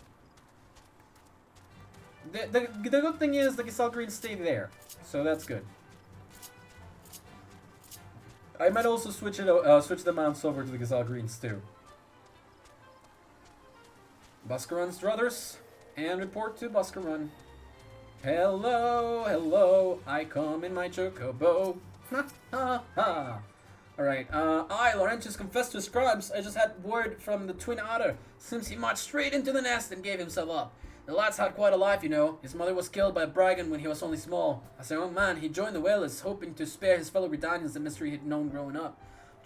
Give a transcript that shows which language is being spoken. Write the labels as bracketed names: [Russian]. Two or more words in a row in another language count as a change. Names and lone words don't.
[English] The good thing is the Giselle Greens stay there, so that's good. I might also switch the mounts over to the Giselle Greens too. Boscaron's druthers, and report to Boscaron. Hello, hello, I come in my chocobo. Ha ha ha. Alright, I, Laurentius, confessed to his crimes. I just had word from the Twin Adder. Seems he marched straight into the nest and gave himself up. The lad's had quite a life, you know. His mother was killed by a Bragan when he was only small. As a young man, he joined the Whalers, hoping to spare his fellow Redanians the mystery he'd known growing up.